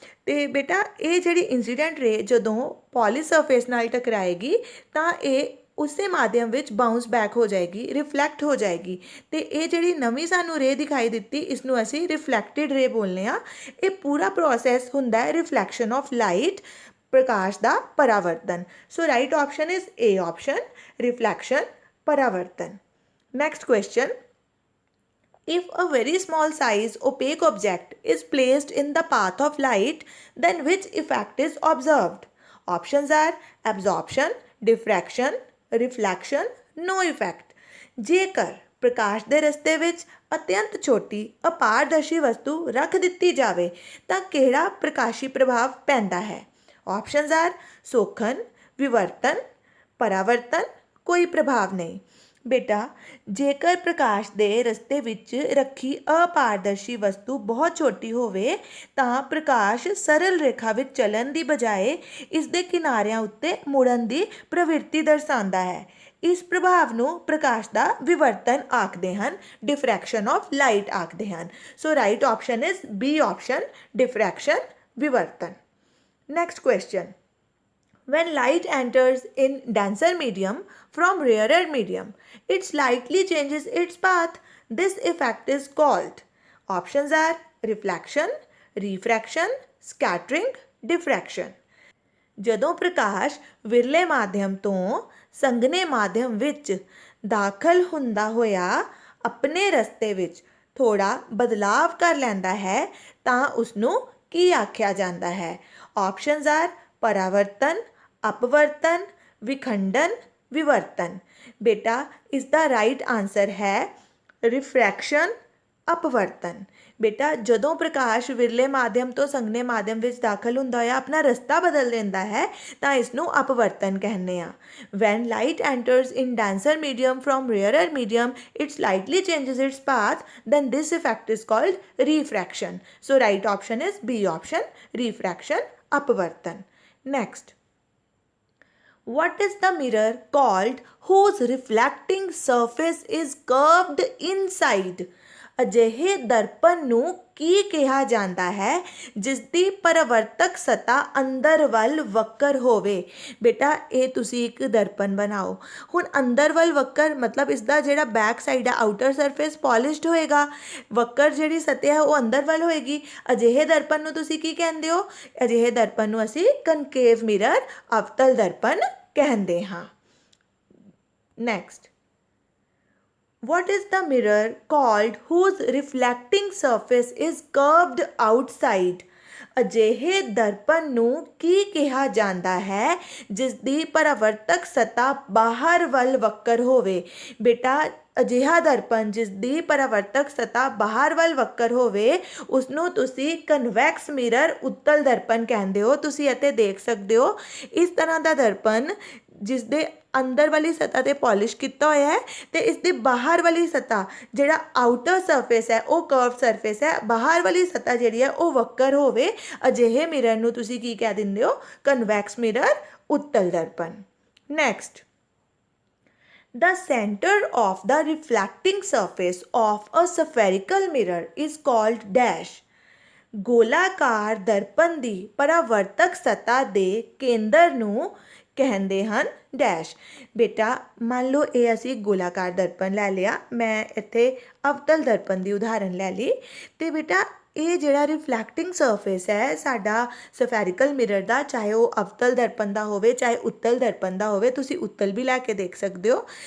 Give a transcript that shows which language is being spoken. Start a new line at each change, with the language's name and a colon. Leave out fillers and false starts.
Punjabi: ਤੇ ਬੇਟਾ, ਇਹ ਜਿਹੜੀ ਇੰਸੀਡੈਂਟ ਰੇ ਜਦੋਂ ਪੋਲਿਸ਼ ਸਰਫੇਸ ਨਾਲ ਟਕਰਾਏਗੀ ਤਾਂ ਇਹ ਉਸੇ ਮਾਧਿਅਮ ਵਿੱਚ ਬਾਊਂਸ ਬੈਕ ਹੋ ਜਾਏਗੀ, ਰਿਫਲੈਕਟ ਹੋ ਜਾਏਗੀ ਤੇ ਇਹ ਜਿਹੜੀ ਨਵੀਂ ਸਾਨੂੰ ਰੇ ਦਿਖਾਈ ਦਿੱਤੀ ਇਸ ਨੂੰ ਅਸੀਂ ਰਿਫਲੈਕਟਿਡ ਰੇ ਬੋਲਦੇ ਹਾਂ। ਇਹ ਪੂਰਾ ਪ੍ਰੋਸੈਸ ਹੁੰਦਾ ਹੈ reflection of light, Prakash ਦਾ ਪਰਾਵਰਤਨ।
English: So right option is A option, reflection, ਪਰਾਵਰਤਨ। Next question, if a very small size opaque object is placed in the path of light, then which effect is observed? Options are absorption, diffraction, reflection, no effect.
Punjabi: ਜੇਕਰ ਪ੍ਰਕਾਸ਼ ਦੇ ਰਸਤੇ ਵਿੱਚ ਅਤਿਅੰਤ ਛੋਟੀ ਅਪਾਰਦਰਸ਼ੀ ਵਸਤੂ ਰੱਖ ਦਿੱਤੀ ਜਾਵੇ ਤਾਂ ਕਿਹੜਾ ਪ੍ਰਕਾਸ਼ੀ ਪ੍ਰਭਾਵ ਪੈਂਦਾ ਹੈ? ਆਪਸ਼ਨਸ ਆਰ ਸੋਖਣ, ਵਿਵਰਤਨ, ਪਰਾਵਰਤਨ, ਕੋਈ ਪ੍ਰਭਾਵ ਨਹੀਂ। ਬੇਟਾ, ਜੇਕਰ ਪ੍ਰਕਾਸ਼ ਦੇ ਰਸਤੇ ਵਿੱਚ ਰੱਖੀ ਅਪਾਰਦਰਸ਼ੀ ਵਸਤੂ ਬਹੁਤ ਛੋਟੀ ਹੋਵੇ ਤਾਂ ਪ੍ਰਕਾਸ਼ ਸਰਲ ਰੇਖਾ ਵਿੱਚ ਚੱਲਣ ਦੀ ਬਜਾਏ ਇਸ ਦੇ ਕਿਨਾਰਿਆਂ ਉੱਤੇ ਮੁੜਨ ਦੀ ਪ੍ਰਵਿਰਤੀ ਦਰਸਾਉਂਦਾ ਹੈ। ਇਸ ਪ੍ਰਭਾਵ ਨੂੰ ਪ੍ਰਕਾਸ਼ ਦਾ ਵਿਵਰਤਨ ਆਖਦੇ ਹਨ, ਡਿਫਰੈਕਸ਼ਨ ਆਫ ਲਾਈਟ ਆਖਦੇ ਹਨ।
English: So right option is B option, diffraction, ਵਿਵਰਤਨ। Next question. When light enters in denser medium from rarer medium, it slightly changes its path. This effect is called. Options are reflection, refraction, scattering, diffraction.
Punjabi: ਜਦੋਂ ਪ੍ਰਕਾਸ਼ ਵਿਰਲੇ ਮਾਧਿਅਮ ਤੋਂ ਸੰਘਣੇ ਮਾਧਿਅਮ ਵਿੱਚ ਦਾਖਲ ਹੁੰਦਾ ਹੋਇਆ ਆਪਣੇ ਰਸਤੇ ਵਿੱਚ ਥੋੜਾ ਬਦਲਾਵ ਕਰ ਲੈਂਦਾ ਹੈ ਤਾਂ ਉਸ ਨੂੰ ਕੀ ਆਖਿਆ ਜਾਂਦਾ ਹੈ? Options R ਪਰਾਵਰਤਨ, ਅਪਵਰਤਨ, ਵਿਖੰਡਨ, ਵਿਵਰਤਨ। ਬੇਟਾ, ਇਸ ਦਾ ਰਾਈਟ ਆਨਸਰ ਹੈ ਰਿਫਰੈਕਸ਼ਨ, ਅਪਵਰਤਨ। ਬੇਟਾ, ਜਦੋਂ ਪ੍ਰਕਾਸ਼ ਵਿਰਲੇ ਮਾਧਿਅਮ ਤੋਂ ਸੰਘਣੇ ਮਾਧਿਅਮ ਵਿੱਚ ਦਾਖਲ ਹੁੰਦਾ ਹੋਇਆ ਆਪਣਾ ਰਸਤਾ ਬਦਲ ਦਿੰਦਾ ਹੈ ਤਾਂ ਇਸ ਨੂੰ ਅਪਵਰਤਨ ਕਹਿੰਦੇ ਆ।
English: When light enters in denser medium from rarer medium, it slightly changes its path, then this effect is called refraction. So right option is B option, refraction, ਅਪਵਰਤਨ। Next, what is the mirror called whose reflecting surface is curved inside?
Punjabi: ਅਜਿਹੇ ਦਰਪਣ ਨੂੰ ਕੀ ਕਿਹਾ ਜਾਂਦਾ ਹੈ ਜਿਸ ਦੀ ਪਰਾਵਰਤਕ ਸਤ੍ਹਾ ਅੰਦਰ ਵੱਲ ਵਕਰ ਹੋਵੇ? ਬੇਟਾ, ਇਹ ਤੁਸੀਂ ਇੱਕ ਦਰਪਣ ਬਣਾਓ। ਹੁਣ ਅੰਦਰ ਵੱਲ ਵਕਰ ਮਤਲਬ ਇਸ ਦਾ ਜਿਹੜਾ ਬੈਕ ਸਾਈਡ ਹੈ, ਆਊਟਰ ਸਰਫੇਸ ਪੋਲਿਸ਼ਡ ਹੋਏਗਾ, ਵਕਰ ਜਿਹੜੀ ਸਤ੍ਹਾ ਹੈ ਉਹ ਅੰਦਰ ਵੱਲ ਹੋਏਗੀ। ਅਜਿਹੇ ਦਰਪਣ ਨੂੰ ਤੁਸੀਂ ਕੀ ਕਹਿੰਦੇ ਹੋ? ਅਜਿਹੇ ਦਰਪਣ ਨੂੰ ਅਸੀਂ ਕਨਕੇਵ ਮਿਰਰ, ਅਵਤਲ ਦਰਪਣ ਕਹਿੰਦੇ ਹਾਂ।
English: Next, what is the mirror called whose reflecting surface is curved outside?
Punjabi: ਅਜਿਹੇ ਦਰਪਣ ਨੂੰ ਕੀ ਕਿਹਾ ਜਾਂਦਾ ਹੈ ਜਿਸ ਦੀ ਪਰਾਵਰਤਕ ਸਤ੍ਹਾ ਬਾਹਰ ਵੱਲ ਵਕਰ ਹੋਵੇ? ਬੇਟਾ, ਅਜਿਹਾ ਦਰਪਣ ਜਿਸ ਦੀ ਪਰਾਵਰਤਕ ਸਤ੍ਹਾ ਬਾਹਰ ਵੱਲ ਵਕਰ ਹੋਵੇ ਉਸ ਨੂੰ ਤੁਸੀਂ ਕਨਵੈਕਸ ਮਿਰਰ, ਉੱਤਲ ਦਰਪਣ ਕਹਿੰਦੇ ਹੋ। ਤੁਸੀਂ ਇੱਥੇ ਦੇਖ ਸਕਦੇ ਹੋ ਇਸ ਤਰ੍ਹਾਂ ਦਾ ਦਰਪਣ ਜਿਸ ਦੇ ਅੰਦਰ ਵਾਲੀ ਸਤ੍ਹਾ 'ਤੇ ਪੋਲਿਸ਼ ਕੀਤਾ ਹੋਇਆ ਹੈ ਅਤੇ ਇਸ ਦੀ ਬਾਹਰ ਵਾਲੀ ਸਤ੍ਹਾ ਜਿਹੜਾ ਆਊਟਰ ਸਰਫੇਸ ਹੈ ਉਹ ਕਰਵ ਸਰਫੇਸ ਹੈ, ਬਾਹਰ ਵਾਲੀ ਸਤ੍ਹਾ ਜਿਹੜੀ ਹੈ ਉਹ ਵਕਰ ਹੋਵੇ। ਅਜਿਹੇ ਮਿਰਰ ਨੂੰ ਤੁਸੀਂ ਕੀ ਕਹਿ ਦਿੰਦੇ ਹੋ? Convex mirror, ਉੱਤਲ Darpan. Next,
English: The center of the reflecting surface of a spherical mirror is called dash.
Punjabi: ਗੋਲਾਕਾਰ ਦਰਪਣ ਦੀ ਪਰਾਵਰਤਕ ਸਤ੍ਹਾ ਦੇ ਕੇਂਦਰ ਨੂੰ ਕਹਿੰਦੇ ਹਨ ਡੈਸ਼। ਬੇਟਾ ਮੰਨ ਲਓ ਇਹ ਅਸੀਂ ਗੋਲਾਕਾਰ ਦਰਪਣ ਲੈ ਲਿਆ, ਮੈਂ ਇੱਥੇ ਅਵਤਲ ਦਰਪਣ ਦੀ ਉਦਾਹਰਨ ਲੈ ਲਈ। ਅਤੇ ਬੇਟਾ ਇਹ ਜਿਹੜਾ ਰਿਫਲੈਕਟਿੰਗ ਸਰਫੇਸ ਹੈ ਸਾਡਾ ਸਫੈਰੀਕਲ ਮਿਰਰ ਦਾ, ਚਾਹੇ ਉਹ ਅਵਤਲ ਦਰਪਣ ਦਾ ਹੋਵੇ ਚਾਹੇ ਉੱਤਲ ਦਰਪਣ ਦਾ ਹੋਵੇ, ਤੁਸੀਂ ਉੱਤਲ ਵੀ ਲੈ ਕੇ ਦੇਖ ਸਕਦੇ ਹੋ।